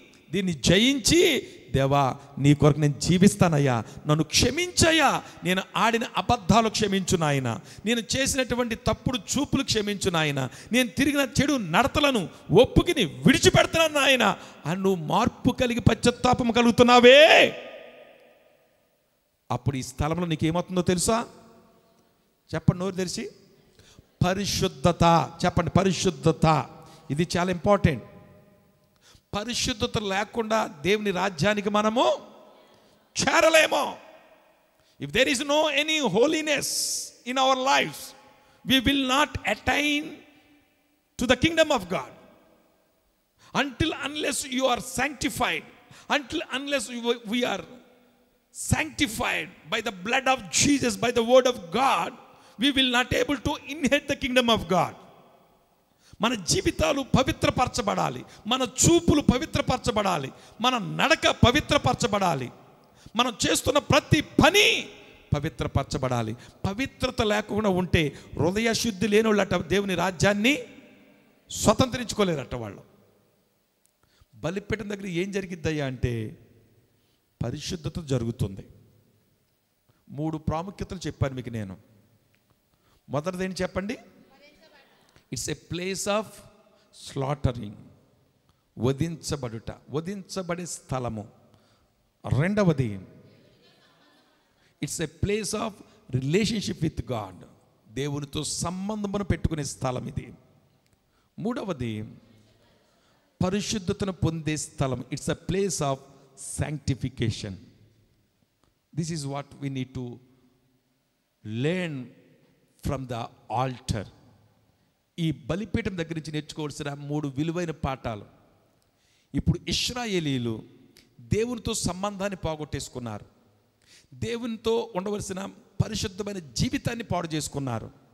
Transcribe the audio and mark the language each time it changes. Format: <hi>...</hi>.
<te>దీన్ని జయించి, దేవా నీ కొరకు నేను జీవిస్తానయ్యా, నన్ను క్షమించయ్యా, నేను ఆడిన అబద్ధాలు క్షమించు నాయన, నేను చేసినటువంటి తప్పుడు చూపులు క్షమించు నాయన, నేను తిరిగిన చెడు నడతలను ఒప్పుకుని విడిచిపెడుతున్నాను నాయన అని నువ్వు మార్పు కలిగి పశ్చాత్తాపం కలుగుతున్నావే, అప్పుడు ఈ స్థలంలో నీకేమవుతుందో తెలుసా? చెప్పండి, నోరు తెరిచి. పరిశుద్ధత. చెప్పండి, పరిశుద్ధత. ఇది చాలా ఇంపార్టెంట్. పరిశుద్ధత లేకుండా దేవుని రాజ్యానికి మనము చేరలేము.</te> <en>If there is no any holiness in our lifes, we will not attain to the kingdom of God unless you are sanctified, unless we are sanctified by the blood of Jesus, by the word of God, we will not able to inherit the kingdom of God.</en> <te>మన జీవితాలు పవిత్రపరచబడాలి, మన చూపులు పవిత్రపరచబడాలి, మన నడక పవిత్రపరచబడాలి, మనం చేస్తున్న ప్రతి పని పవిత్రపరచబడాలి. పవిత్రత లేకుండా ఉంటే హృదయ శుద్ధి లేని వాళ్ళట దేవుని రాజ్యాన్ని స్వతంత్రించుకోలేరట వాళ్ళు. బలిపీఠం దగ్గర ఏం జరిగిద్దయ్యా అంటే పరిశుద్ధత జరుగుతుంది. 3 ప్రాముఖ్యతలు చెప్పాను మీకు నేను. మొదటిది ఏంటి చెప్పండి?</te> <en>it's a place of slaughtering,</en> <te>వధించబడుట, వధించబడే స్థలము. రెండవది</te> <en>it's a place of relationship with God,</en> <te>దేవునితో సంబంధమును పెట్టుకునే స్థలం ఇది. మూడవది పరిశుద్ధతను పొందే స్థలం.</te> <en>It's a place of sanctification. This is what we need to learn from the altar.</en> <te>ఈ బలిపీఠం దగ్గర నుంచి నేర్చుకోవాల్సిన 3 విలువైన పాఠాలు. ఇప్పుడు ఇశ్రాయేలీలు దేవునితో సంబంధాన్ని పోగొట్టేసుకున్నారు. దేవునితో ఉండవలసిన పరిశుద్ధమైన జీవితాన్ని పాడు చేసుకున్నారు.</te>